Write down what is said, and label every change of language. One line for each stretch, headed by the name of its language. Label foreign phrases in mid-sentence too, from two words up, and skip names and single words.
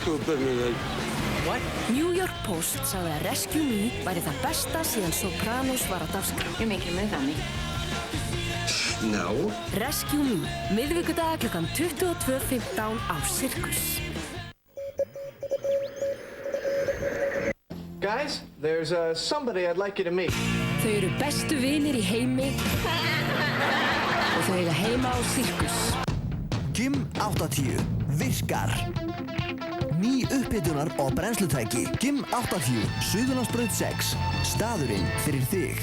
Icelandic: New York Post sagði að Rescue Me væri það besta síðan Sopranos var á dagskrá.
English: You're making a move on me. No.
Icelandic: Rescue Me, miðvikudaga klukkan 22:15 á Sirkus.
English: Guys, there's somebody I'd like you to meet.
Icelandic: Þau eru bestu vinir í heimi og þau eiga heima á Sirkus. Gym 80 virkar. Ný upphitunar- og brennslutæki. Gym 80, Suðurlandsbraut 6. Staðurinn fyrir þig.